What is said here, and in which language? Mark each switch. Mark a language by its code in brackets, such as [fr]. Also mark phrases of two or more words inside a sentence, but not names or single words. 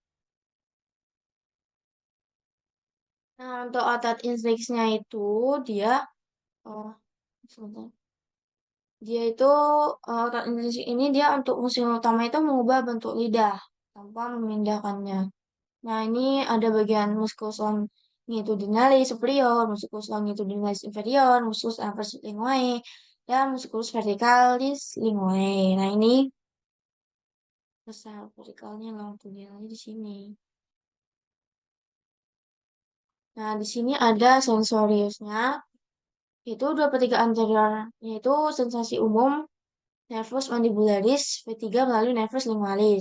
[id] Nah, untuk otot intrinsiknya itu dia oh, sebentar. Dia itu otot intrinsik ini dia untuk fungsi utama itu mengubah bentuk lidah tanpa memindahkannya. Nah, ini ada bagian musculus longitudinalis superior, musculus longitudinalis inferior, musculus inversus linguae, dan musculus verticalis linguae. Nah, ini besar vertikalnya longitudinalnya di sini. Nah, di sini ada sensoriusnya, yaitu 2/3 anterior, yaitu sensasi umum, nervus mandibularis, V3 melalui nervus lingualis.